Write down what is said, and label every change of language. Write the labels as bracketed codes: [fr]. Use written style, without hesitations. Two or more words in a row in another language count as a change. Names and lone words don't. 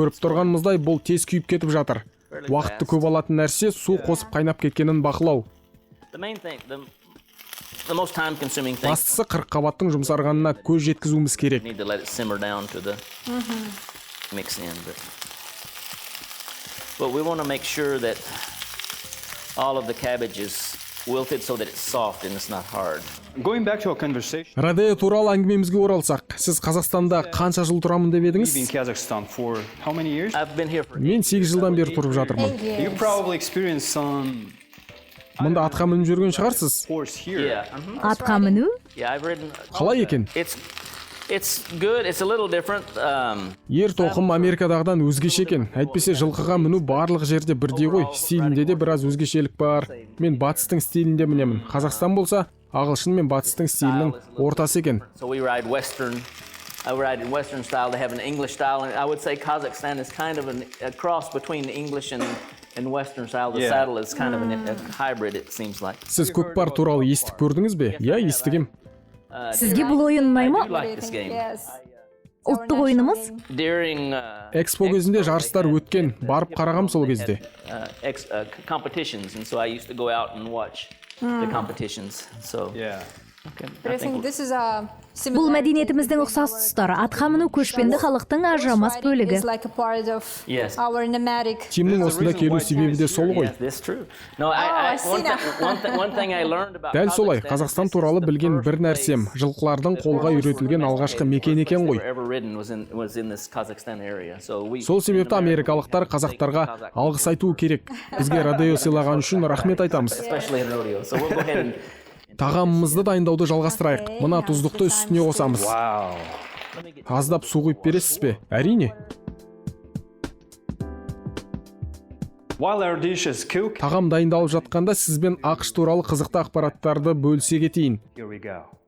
[kk] Көріп тұрғанымыздай бұл тез күйіп кетіп жатыр. Уақытты көп алатын нәрсе су қосып қайнап кеткенін бақылау. [en] the main thing, the most time-consuming thing. [kk] Бастысы қырыққабаттың жұмсарғанына көз жеткізуіміз керек. [en] Need to let it simmer down to the mix in, but we want to make sure that all of the cabbage is wilted so that it's soft and it's not hard. Going back to our conversation. [kk] Родео туралы әңгімемізге оралсақ, сіз Қазақстанда қанша жыл тұрамын деп [en] You've been [kk] едіңіз? [en] in Kazakhstan for how many years? I've been here for [kk] Мен 8 жылдан бері тұрып жатырмын. [en] You probably experienced some [kk] Мұнда атқа мініп жүрген шығарсыз. [en] horse here. yeah. [kk] Атқа міну? [en] Yeah, I've ridden. [kk] Қалай екен? [en] It's good. It's a little different. [kk] Ер тоқым Америкадағыдан өзгеше екен. Әйтпесе жылқыға міну барлық жерде бірдей ғой. Стилінде де біраз өзгешелік бар. Мен батыстың стилінде мінемін. Қазақстан болса, ағылшын мен батыстың стилінің ортасы екен. [en] So we ride Western. I ride in Western style. They have an English style, and I would say Kazakhstan is kind of a cross between the English and Western style. The Yeah. saddle is kind of a hybrid. It seems like. [kk] Сіз көкпар туралы естіп көрдіңіз бе? Я, естігем. Сізге бұл ойын ұнай [en] I [kk] ма? [en] do like this game. [kk] Ұлттық ойынымыз? [en] During [kk] Экспо кезінде жарыстар өткен, барып қарағам сол кезде. [en] competitions, and so I used to go out and watch the competitions. So Yeah. okay, But I think this is a [kk] Бұл мәдениетіміздің ұқсас тұстары. Атқа міну көшпенді халықтың ажырамас бөлігі. [en] is like a part of Yes. our nomadic. [kk] Тимнің осында келу себебі де сол ғой. [en] yeah, that's true. No, I see now. one thing I learned about [kk] Дәл солай, [en] Kazakhstan [kk] Қазақстан [en] is [kk] туралы [en] the [kk] білген [en] first [kk] бір нәрсем, [en] place [kk] жылқылардың қолға үйретілген алғашқы мекен екен ғой. [en] ever ridden was in this Kazakhstan area. So we. [kk] Сол себепті америкалықтар қазақтарға алғыс айтуы керек. Бізге родео сыйлаған үшін рахмет айтамыз. [en] Especially in rodeo. So we'll go ahead and. [kk] Тағамымызды дайындауды жалғастырайық. Мына тұздықты үстіне қосамыз. [en] Wow. [kk] Аздап су құйып бересіз бе? Әрине. [en] While our dish is cooked, [kk] Тағам дайындалып жатқанда сізбен ақш туралы қызықты ақпараттарды бөлісе кетейін. [en] here we go.